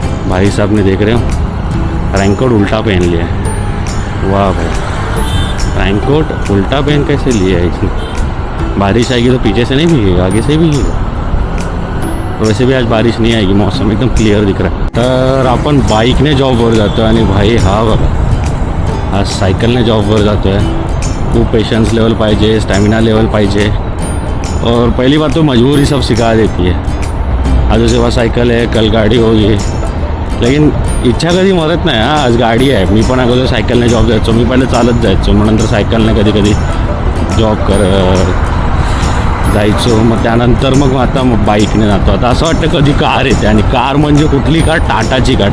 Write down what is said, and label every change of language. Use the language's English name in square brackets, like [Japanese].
[Hindi] भाई साहब ने देख रहे हो रेनकोट उल्टा पहन लिया है। वाह भाई, रेनकोट उल्टा पहन कैसे लिया है इसने। बारिश आएगी तो पीछे से नहीं भीगेगा, आगे से ही भीगेगा। तो वैसे भी आज बारिश नहीं आएगी, मौसम एकदम क्लिअर दिख रहा है। [Marathi] तर आपण बाईकने जॉबवर जातो आणि भाई हा बघा, आज सायकलने जॉबवर जातो आहे। खूप पेशेंस लेवल पाहिजे, स्टॅमिना लेवल पाहिजे। [Hindi] और पहली बात तो मजबूरी सब सिखा देती है। [Marathi] आज जेव्हा सायकल आहे, [Hindi] कल गाडी होगी, लेकिन [Marathi] इच्छा कधी मरत नाही। आज गाडी आहे। मी पण अगोदर सायकलने जॉब जायचो, मी पहिले चालत जायचो, मग नंतर सायकलने कधी कधी जॉब जायचो, मग त्यानंतर मग आता बाईकने जातो। आता असं वाटतं कधी कार येते, आणि कार म्हणजे कुठली कार, टाटाची कार।